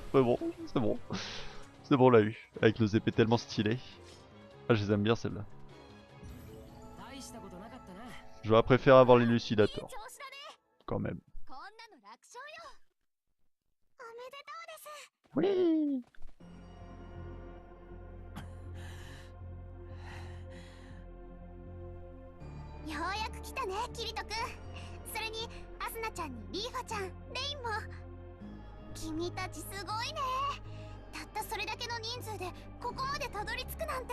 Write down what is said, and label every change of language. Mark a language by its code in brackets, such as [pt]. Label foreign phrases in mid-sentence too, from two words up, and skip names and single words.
[fr] Mais bon, c'est bon. C'est bon, on l'a eu. Avec nos épées tellement stylées. Ah, je les aime bien celles-là. J'aurais préféré avoir l'élucidator. Quand même. Oui. [ja] ようやく来たね、キリト君。それにアスナちゃんにリーファちゃん、レインも。君たちすごいね。たったそれだけの人数でここまでたどり着くなんて。